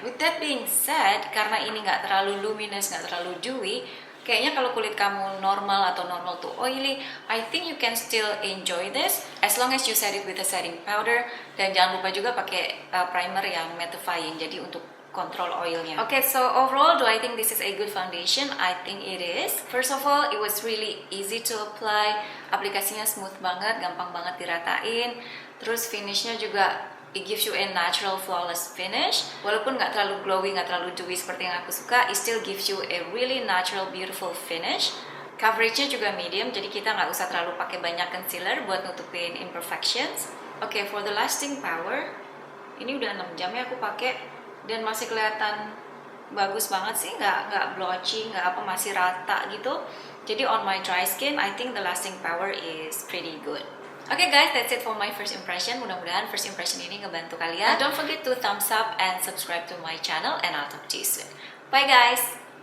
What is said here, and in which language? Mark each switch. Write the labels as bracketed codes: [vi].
[en] With that being said, [id] karena ini nggak terlalu luminous, nggak terlalu dewy, kayaknya kalau kulit kamu normal atau normal to oily, [en] I think you can still enjoy this as long as you set it with a setting powder. [id] Dan jangan lupa juga pakai primer yang mattifying, jadi untuk control oilnya. [en] Okay, so overall, do I think this is a good foundation? I think it is. First of all, it was really easy to apply. [id] Aplikasinya smooth banget, gampang banget diratain. Terus finishnya juga [en] it gives you a natural flawless finish. [id] Walaupun nggak terlalu glowy, nggak terlalu dewy seperti yang aku suka, [en] it still gives you a really natural beautiful finish. [id] Coveragenya juga medium, jadi kita nggak usah terlalu pakai banyak concealer buat nutupin imperfections. Oke, [en] for the lasting power, [id] ini udah 6 jam ya aku pakai dan masih kelihatan bagus banget sih, nggak blotchy, nggak apa, masih rata gitu. [en] Jadi on my dry skin, I think the lasting power is pretty good. Okay guys, that's it for my first impression. [id] Mudah-mudahan first impression ini ngebantu kalian. [en] And don't forget to thumbs up and subscribe to my channel and I'll talk to you soon. Bye guys!